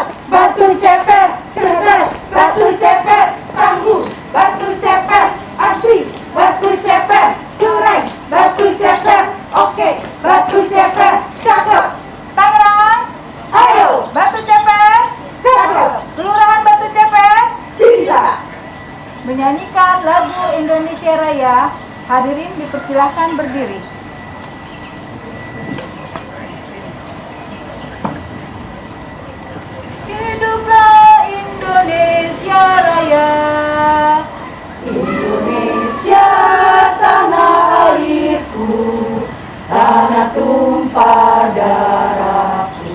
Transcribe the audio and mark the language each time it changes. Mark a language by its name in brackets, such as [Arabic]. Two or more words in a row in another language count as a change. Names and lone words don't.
[Indonesian] Batu Ceper cerdas, Batu Ceper tangguh, Batu Ceper asli, Batu Ceper keren, Batu Ceper oke, Batu Ceper cakep. Tangerang, ayo Batu Ceper cakep. Kelurahan Batu Ceper bisa. Menyanyikan lagu Indonesia Raya, hadirin dipersilahkan berdiri. Hiduplah Indonesia Raya, Indonesia tanah airku, tanah tumpah darahku.